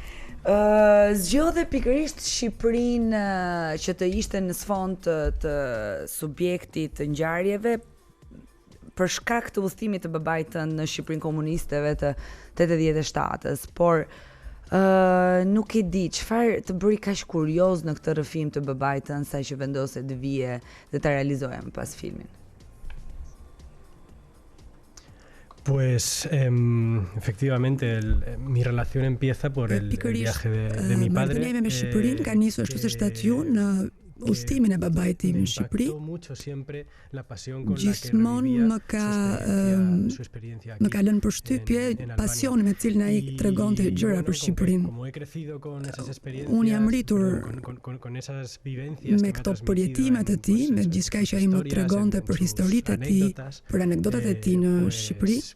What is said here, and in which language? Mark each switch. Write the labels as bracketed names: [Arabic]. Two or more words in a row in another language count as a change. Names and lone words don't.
[Albanian] Zgjodhe pikërisht Shqipërinë që të ishte në sfond të subjektit të ngjarjeve për shkak të udhëtimit të babait tënd në Shqipërinë komunisteve të 87-s, por nuk e di çfarë të bëri kaq kurioz në këtë rrëfim të babait tënd sa që vendose të vije dhe ta realizoje më pas filmin. [Spanish] Pues efectivamente mi relación empieza por el viaje de mi padre. [Albanian] Me Shqipërinë ka nisur ashtu si shtatju në udhëtimin e babait tim në Shqipëri. Gjithmonë më ka lënë përshtypje pasioni me cilin ai tregonte gjëra për Shqipërinë. Unë jam rritur me këto përjetimet e tij, me gjithçka që ai më tregonte për historitë e tij, për anekdotat e tij në Shqipëri.